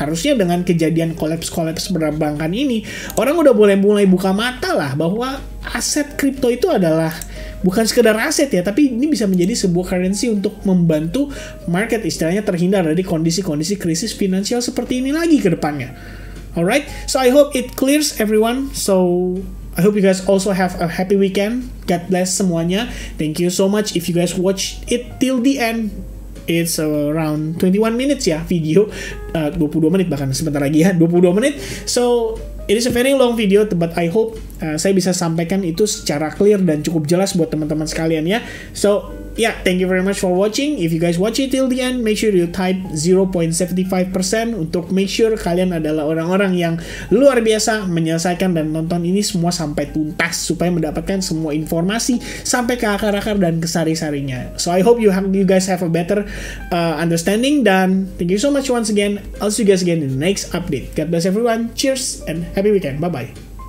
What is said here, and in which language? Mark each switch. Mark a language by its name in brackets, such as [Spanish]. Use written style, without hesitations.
[Indonesian] Harusnya dengan kejadian collapse perbankan ini, orang udah mulai buka mata lah bahwa aset kripto itu adalah bukan sekedar aset ya, tapi ini bisa menjadi sebuah currency untuk membantu market istilahnya terhindar dari kondisi-kondisi krisis finansial seperti ini lagi ke depannya. [English] Alright, so I hope it clears everyone. So I hope you guys also have a happy weekend. God bless semuanya. Thank you so much if you guys watch it till the end. It's around 21 minutes [Indonesian] ya video, 22 menit bahkan sebentar lagi ya, 22 menit. [English] So it is a very long video, but I hope [Indonesian] saya bisa sampaikan itu secara clear dan cukup jelas buat teman-teman sekalian ya. [English] So yeah, thank you very much for watching. If you guys watch it till the end, make sure you type 0.75% [Indonesian] untuk make sure kalian adalah orang-orang yang luar biasa menyelesaikan dan nonton ini semua sampai tuntas supaya mendapatkan semua informasi sampai ke akar-akar dan ke sari-sarinya. [English] So I hope you guys have a better understanding, dan thank you so much once again. I'll see you guys again in the next update. God bless everyone. Cheers and happy weekend. Bye bye.